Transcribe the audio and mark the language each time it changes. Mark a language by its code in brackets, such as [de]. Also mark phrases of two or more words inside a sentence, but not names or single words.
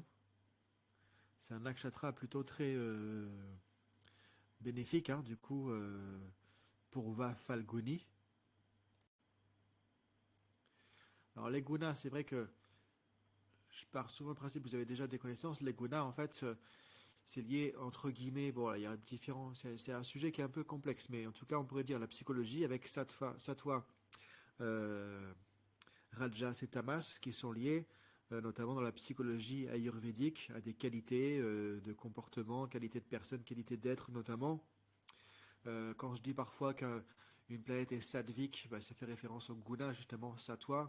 [fr] C'est un nakshatra plutôt très bénéfique, du coup, Purva Falguni. Alors les gunas, c'est vrai que je pars souvent du principe, vous avez déjà des connaissances, les gunas, en fait, c'est lié entre guillemets, bon, il y a différents, c'est un sujet qui est un peu complexe, mais en tout cas, on pourrait dire la psychologie avec sattva, rajas et tamas qui sont liés, notamment dans la psychologie ayurvédique, à des qualités de comportement, qualité de personne, qualité d'être notamment. Quand je dis parfois qu'une planète est sattvique, bah, ça fait référence au guna, justement, sattva.